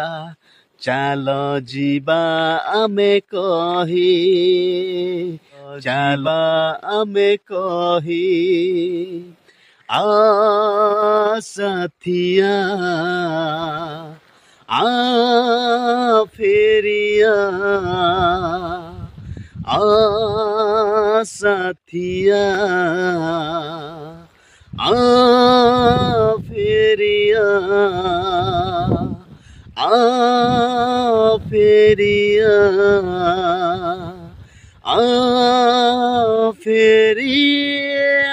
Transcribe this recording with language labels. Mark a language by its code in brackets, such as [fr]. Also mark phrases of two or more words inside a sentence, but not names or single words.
[or] ଚାଲ ଯିବା ଆମେ କହି, ଚାଲ ଆମେ କହି। [hi] आ साथिया आ ଫେରିଆ, आ साथिया आ फेरिया, आ फेरिया, आ फेरिया।